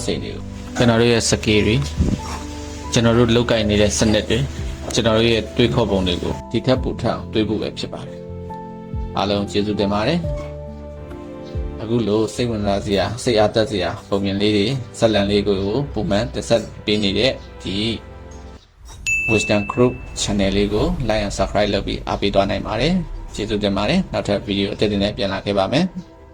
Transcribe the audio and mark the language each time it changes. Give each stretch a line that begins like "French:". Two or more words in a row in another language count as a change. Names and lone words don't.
Burmese: စိန်တွေကိုကျွန်တော်တို့ရဲ့စကေးတွေကျွန်တော်တို့လောက်ကင်နေတဲ့စနစ်တွေကျွန်တော်တို့ရဲ့တွေးခေါ်ပုံတွေကိုဒီထက်ပိုထပ်တွေးဖို့ပဲဖြစ်ပါတယ်အားလုံးကျေးဇူးတင်ပါတယ်အခုလိုစိတ်ဝင်စားစရာစိတ်အားတက်စရာပုံပြင်လေးတွေဇက်လန်လေးကိုပုံမှန်တက်ဆက်ပေးနေတဲ့ဒီ Wisdom Group Channel လေးကို
English: like and subscribe
Burmese: လုပ်ပြီးအားပေးသွားနိုင်ပါတယ်ကျေးဇူးတင်ပါတယ်နောက်ထပ်ဗီဒီယိုအသစ်တွေနဲ့ပြန်လာခဲ့ပါမယ်